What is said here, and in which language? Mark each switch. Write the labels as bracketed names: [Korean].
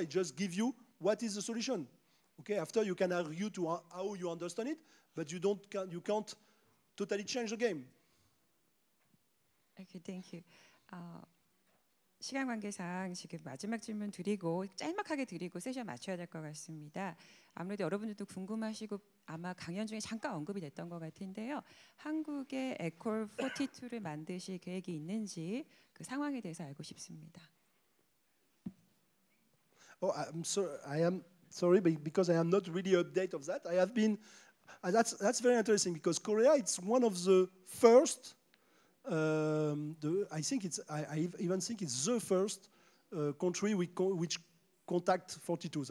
[English] It just gives you what is the solution. Okay. After you can argue to how you understand it, but you can't totally change the game. Okay, thank you. [Korean] 시간 관계상 지금 마지막 질문 드리고 짤막하게 드리고 세션 맞춰야 될 것 같습니다. 아무래도 여러분들도 궁금하시고 아마 강연 중에 잠깐 언급이 됐던 것 같은데요. 한국의 에콜 42를 만드실 계획이 있는지 그 상황에 대해서 알고 싶습니다. [English] Oh, I am sorry, because I am not really updated of that. I have been. That's very interesting because Korea it's one of the first I think I even think it's the first country which contact 42s.